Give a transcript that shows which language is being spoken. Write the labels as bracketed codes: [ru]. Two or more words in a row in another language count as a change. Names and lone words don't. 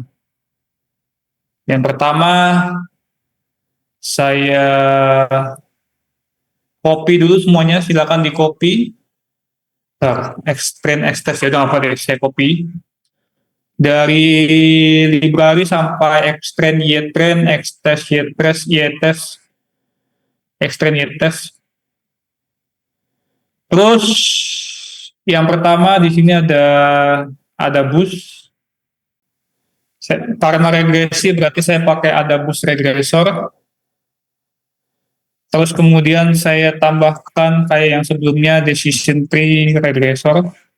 [id] Yang pertama, saya copy dulu semuanya, silakan di copy. X-train, X-test ya udah apa deh, saya copy. Dari library sampai X-train, Y-train, X-test, Y-test, X-train, Y-test. Terus yang pertama di sini ada boost. Karena regresi berarti saya pakai [en] ada boost regressor. [id] Terus kemudian saya tambahkan kayak yang sebelumnya [en] decision tree regressor.